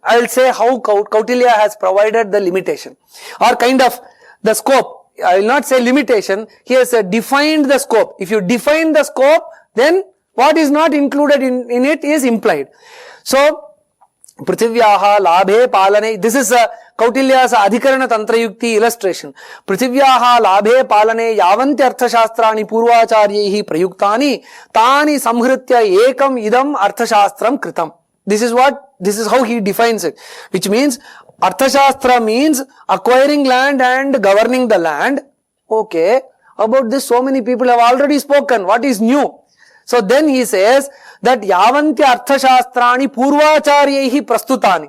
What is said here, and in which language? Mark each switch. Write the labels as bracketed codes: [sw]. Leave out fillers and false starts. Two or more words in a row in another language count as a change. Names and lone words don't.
[en] I will say how Kautilya has provided the limitation, or kind of the scope. I will not say limitation. He has defined the scope. If you define the scope, then what is not included in it is implied. [sa] So, पृथिव्याः लाभे पालने, [en] this is Kautilya's [sa] अधिकरण तन्त्रयुक्ति [en] illustration. [sa] पृथिव्याः लाभे पालने यावन्ति अर्थशास्त्राणि पूर्वाचार्यैः प्रयुक्तानि तानि संहृत्य एकम् इदम् अर्थशास्त्रं कृतम्. [en] This is how he defines it. Which means, Arthashastra means acquiring land and governing the land. Okay, about this so many people have already spoken. What is new? So then he says that [sa] यावन्ति अर्थशास्त्राणि पूर्वाचार्यैः प्रस्तुतानि.